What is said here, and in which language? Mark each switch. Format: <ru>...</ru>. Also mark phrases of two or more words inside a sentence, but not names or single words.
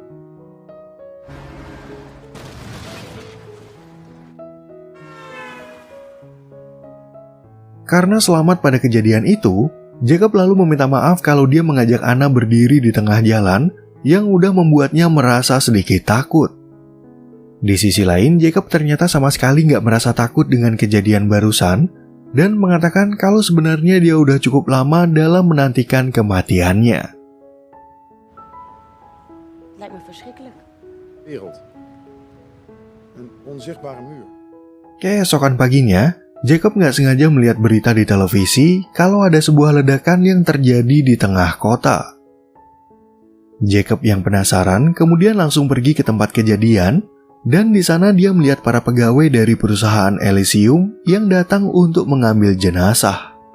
<id>Karena selamat pada kejadian itu, Jacob lalu meminta maaf kalau dia mengajak Anna berdiri di tengah jalan yang udah membuatnya merasa sedikit takut. Di sisi lain, Jacob ternyata sama sekali nggak merasa takut dengan kejadian barusan dan mengatakan kalau sebenarnya dia udah cukup lama dalam menantikan kematiannya.</id> <nl>Lijkt me verschrikkelijk. Wereld. Een onzichtbare muur.</nl> <id>Keesokan paginya, Jacob nggak sengaja melihat berita di televisi kalau ada sebuah ledakan yang terjadi di tengah kota. Jacob yang penasaran kemudian langsung pergi ke tempat kejadian, dan di sana dia melihat para pegawai dari perusahaan Elysium yang datang untuk mengambil jenazah.</id>